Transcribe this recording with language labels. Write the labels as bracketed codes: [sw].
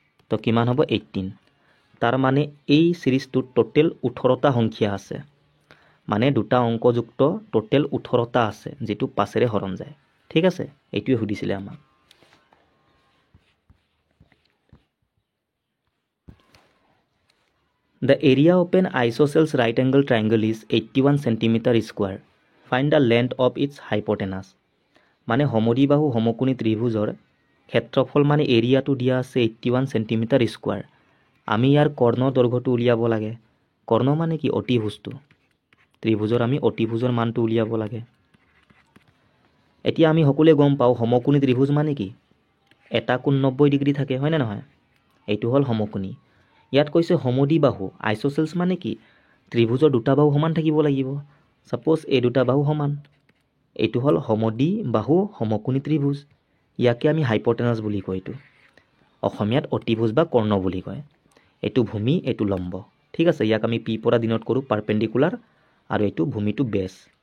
[as] তো কিমান হ'ব 18 তাৰ মানে এই সিরিজটো টোটাল 18টা সংখ্যা আছে মানে দুটা অংকযুক্ত টোটাল 18টা আছে যেটো পাছেৰে হৰণ যায় ঠিক আছে এইটোৱে সুধিছিলে আমাক [en] The area of an isosceles right angle triangle is 81 cm square. Find the length of its hypotenuse. [as] মানে সমদ্বিবাহু সমকোণী ত্ৰিভুজৰ ক্ষেত্ৰফল মানে এৰিয়াটো দিয়া আছে 81 cm স্কয়াৰ আমি ইয়াৰ কৰ্ণ দৈৰ্ঘ্যটো উলিয়াব লাগে কৰ্ণ মানে কি অতিভুজটো ত্ৰিভুজৰ আমি অতিভুজৰ মানটো উলিয়াব লাগে এতিয়া আমি সকলোৱে গম পাও সমকোণী ত্ৰিভুজ মানে কি এটা কোণ 90 ডিগ্ৰী থাকে হয় না নহয় এইটো হল সমকোণী ইয়াত কৈছে সমদ্বিবাহু আইসোসেলস মানে কি ত্ৰিভুজৰ দুটা বাহু সমান থাকিব লাগিব সাপোজ এই দুটা বাহু সমান এইটো হল সমদ্বিবাহু সমকোণী ত্ৰিভুজ ইয়াকে আমি হাইপোটেনাস বুলি কয় এইটো অসমীয়াত অতিভুজ বা কৰ্ণ বুলি কয় এইটো ভূমি এইটো লম্ব ঠিক আছে ইয়াক আমি পি পৰা ডিনোট কৰো পাৰপেন্ডিকুলাৰ আৰু এইটো ভূমিটো বেস